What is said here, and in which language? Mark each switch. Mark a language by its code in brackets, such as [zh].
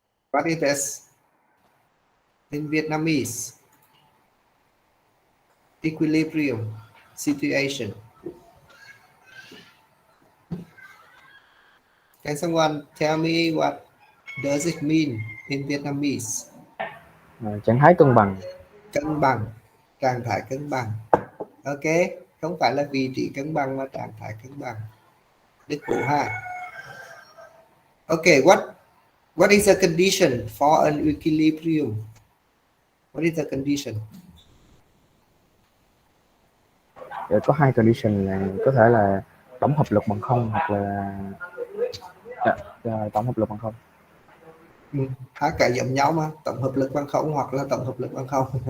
[en] What is this in Vietnamese? Equilibrium situation. Can someone tell me what does it mean in Vietnamese? [vi] Trạng thái cân bằng. Cân bằng, trạng thái cân bằng. Ok, không phải là vị trí cân bằng mà trạng thái cân bằng. Đức Vũ ha. [en] Okay, what is the condition for an equilibrium? What is the condition? [vi] Có hai condition là có thể là tổng hợp lực bằng không hoặc là tổng hợp lực bằng không. Hai cái giống nhau mà, tổng hợp lực bằng không hoặc là tổng hợp lực bằng không.